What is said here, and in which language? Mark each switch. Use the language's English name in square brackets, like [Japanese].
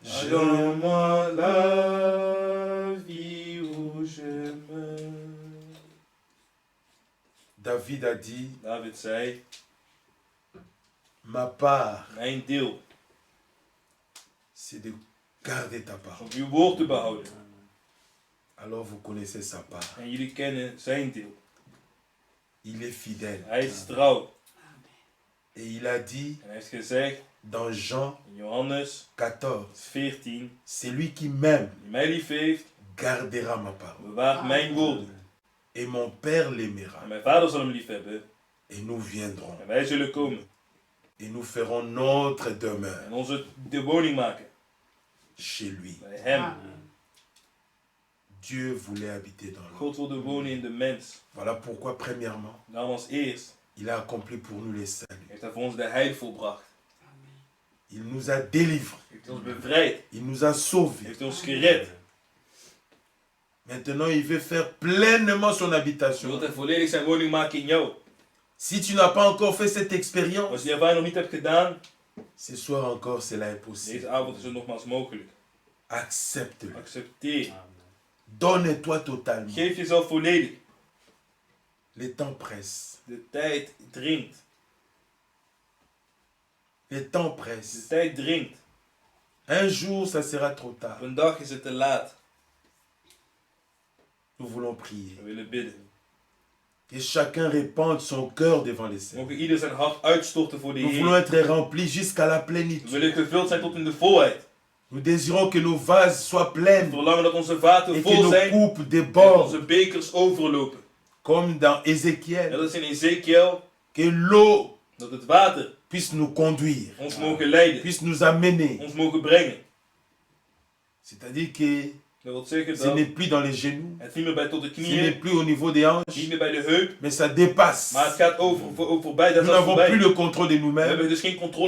[French] Donne-moi la vie où je meurs. David a dit, [Dutch] David zei, [French] ma part, [Dutch] mijn deel [French] c'est de garder ta [Dutch] is [French] parole. [Dutch] om uw woord te behouden. [French] Alors vous connaissez sa part. [Dutch] En jullie kennen zijn deel. [French] Il est fidèle. [Dutch] Hij is trouw. [French] Et il a dit [Dutch] En hij heeft gezegd [French] dans Jean [Dutch] in Johannes 14, 14, [French] celui qui m'aime [Dutch] die mij lief heeft, [French] gardera ma parole. [Dutch] bewaart mijn woorden. [French] Et mon Père l'aimera. [Dutch] En mijn vader zal hem lief hebben. [French] Et nous viendrons. [Dutch] En wij zullen komen. [French] Et nous ferons notre demeure [Dutch] En de woning maken. [French] chez lui. [Dutch] Bij hem. [French] Dieu voulait habiter dans l'homme. [Dutch] God wilde wonen in de mens. [French] Voilà pourquoi, premièrement, [Dutch] Daarom als eerst [French] il a accompli pour nous les saluts. [Dutch] heeft hij voor ons de heil volbracht. [French] Il nous a délivrés. [Dutch] Heeft ons bevrijd. [French] Il nous a sauvés. [Dutch] Heeft ons gered. [French] Maintenant, il veut faire pleinement son [Dutch] Hij wil [French] habitation. [Dutch] hij volledig zijn woning maken in jou. [French] Si tu n'as pas encore fait cette expérience, [Dutch] Als je die ervaring nog niet hebt gedaan, [French] ce soir encore, cela est possible. [Dutch] deze avond is het nogmaals mogelijk. [French] Accepte-le. [Dutch] Accepteer. [French] Donne-toi totalement. [Dutch] Geef jezelf volledig. [French] Le temps presse. [Dutch] De tijd dringt. [French] Le temps [Dutch] De [French] presse. [Dutch] tijd dringt. [French] Un jour, ça sera trop [Dutch] Op [French] tard. [Dutch] een dag is het te laat. [French] Nous voulons prier. [Dutch] We willen bidden. [French] Que chacun répande son cœur devant les [Dutch] We [French] Seigneur. [Dutch] mogen ieder zijn hart uitstorten voor de [French] Nous voulons [Dutch] Heer. [French] être remplis jusqu'à la [Dutch] We [French] plénitude. [Dutch] willen gevuld zijn tot in de volheid. [French] Nous désirons que nos vases soient [Dutch] We [French] pleins [Dutch] verlangen dat onze vaten [French] et que [Dutch] vol [French] nos [Dutch] zijn [French] coupes [Dutch] en [French] débordent, [Dutch] onze bekers overlopen. [French] comme dans [Dutch] En [French] Ézéchiel. [Dutch] dat is in Ezekiel, [French] Que l'eau [Dutch] dat het water [French] puisse nous conduire, [Dutch] ons mogen leiden, [French] puisse nous amener. [Dutch] ons mogen brengen. [French] C'est-à-dire que [Dutch] Dat wil zeggen [French] ce [Dutch] dat [French] n'est plus dans les genoux, [Dutch] het niet meer bij tot de [French] ce n'est [Dutch] knieën, [French] plus au niveau des hanches, [Dutch] niet meer bij de heup, [French] mais ça dépasse. [Dutch] maar het gaat voorbij, dat [French] Nous [Dutch] is [French] n'avons plus [Dutch] voorbij. [French] le contrôle de [Dutch] We [French] nous-mêmes, [Dutch] hebben dus geen controle